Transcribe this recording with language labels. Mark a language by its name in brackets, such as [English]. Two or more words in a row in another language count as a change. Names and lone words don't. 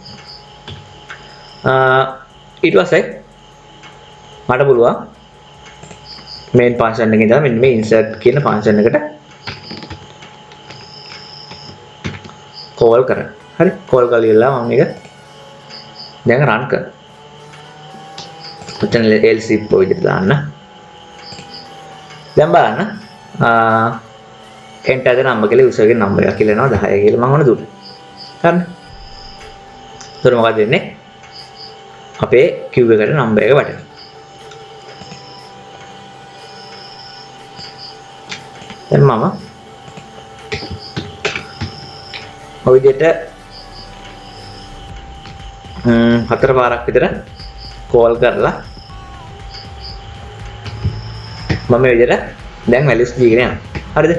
[Sinhala] ඊට පස්සේ මට පුළුවන් [English] main function [Sinhala] එකේ ඉඳලා මෙන්න මේ insert කියන function එකට call කරන්න. හරි. call කරලා ඉවරලා මම මේක දැන් run කරනවා. මෙතන [English] else if [Sinhala] විදිහට දාන්න. දැන් බලන්න [English] enter the number [Sinhala] කියලා user ගේ number එක කියලා එනවා 10 කියලා මම ඔන්න දුන්නා. හරිනේ. ඒතර මොකද වෙන්නේ? අපේ queue එකට number එක වැටෙනවා. දැන් මම ඔය විදිහට හතර පාරක් විතර call කරලා මම මේ විදිහට දැන් values දීගෙන යනවා. හරිද?